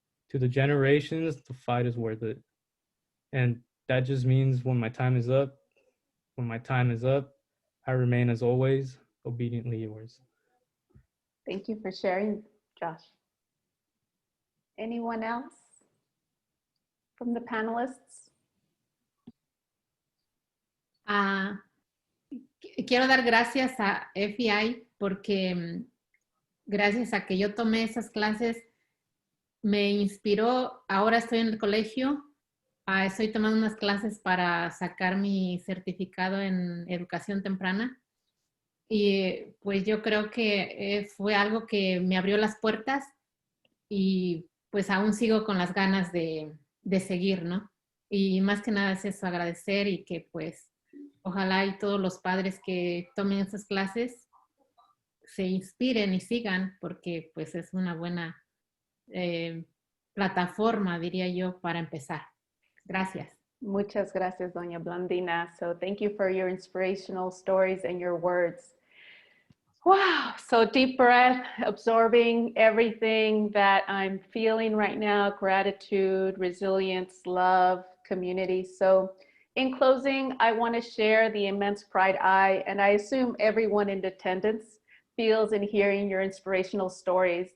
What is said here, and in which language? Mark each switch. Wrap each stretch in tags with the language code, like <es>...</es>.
<en>To the generations, the fight is worth it. And that just means when my time is up, I remain as always, obediently yours. Thank you for sharing, Josh. Anyone else from the panelists?</en> <es>Quiero dar gracias a FEI porque gracias a que yo tomé esas clases me inspiró. Ahora estoy en el colegio, estoy tomando unas clases para sacar mi certificado en educación temprana y pues yo creo que fue algo que me abrió las puertas y pues aún sigo con las ganas de seguir, ¿no? Y más que nada es eso, agradecer y que pues ojalá y todos los padres que tomen esas clases se inspiren y sigan porque pues es una buena plataforma, diría yo, para empezar. Gracias. Muchas gracias, Doña Blandina.</es> <en>So thank you for your inspirational stories and your words. Wow, so deep breath, absorbing everything that I'm feeling right now, gratitude, resilience, love, community. So in closing, I want to share the immense pride and I assume everyone in attendance feels in hearing your inspirational stories.</en>